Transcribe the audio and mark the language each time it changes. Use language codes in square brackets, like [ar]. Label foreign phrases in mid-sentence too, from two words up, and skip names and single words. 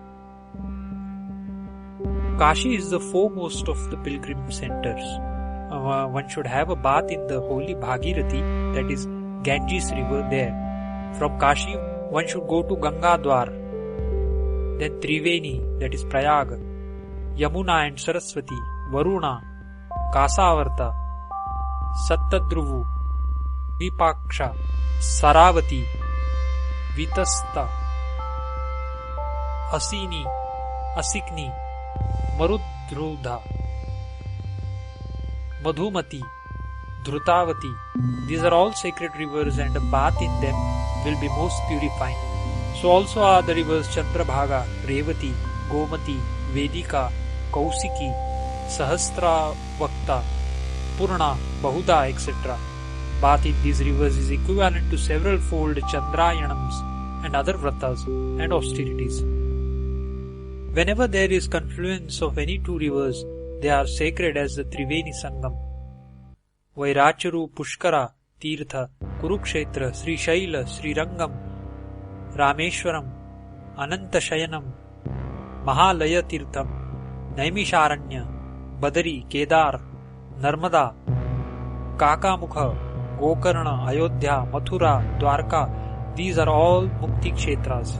[en] Kashi is the foremost of the pilgrim centers. One should have a bath in the holy Bhagirathi, that is Ganges river there. From Kashi, one should go to Gangadhar, then Triveni, that is Prayag, Yamuna and Saraswati, Varuna, Kasavarta, Sattadruvu, Vipaksha, Saravati, Vitasta, Asini, Asikni, Marudrudha, Madhumati, Dhrutavati. These are all sacred rivers, and a bath in them will be most purifying. So also are the rivers Chandrabhaga, Revati, Gomati, Vedika, Kausiki, Sahasravakta, Purna, Bahuda, etc. bath in these rivers is equivalent to several fold Chandrayanams and other vratas and austerities. Whenever there is confluence of any two rivers, they are sacred as the Triveni Sangam. Vairacharu, Pushkara, Tirtha, Kurukshetra, Sri Shaila, Sri Rangam, Rameshwaram, Anantashayanam, Mahalaya Tirtham, Naimisharanya, Badari, Kedar, Narmada, Kakamukha, Gokarna, Ayodhya, Mathura, Dwarka, these are all [sa] Mukti Kshetras.